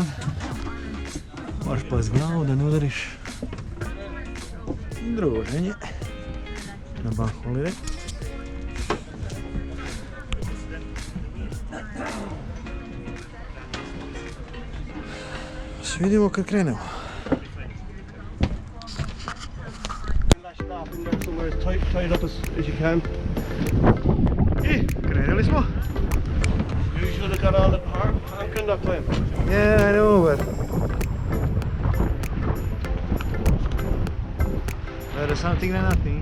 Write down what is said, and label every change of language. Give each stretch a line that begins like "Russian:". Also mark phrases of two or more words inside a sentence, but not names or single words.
Serbian: Moraš pas glavu da ne udariš. Druženje na
English: bank holiday.
Serbian: Se vidimo kad krenemo.
English: Tied up as you can.
Serbian: I krenuli smo.
English: You should have got all the parking that time. Yeah, I know, but better something than nothing.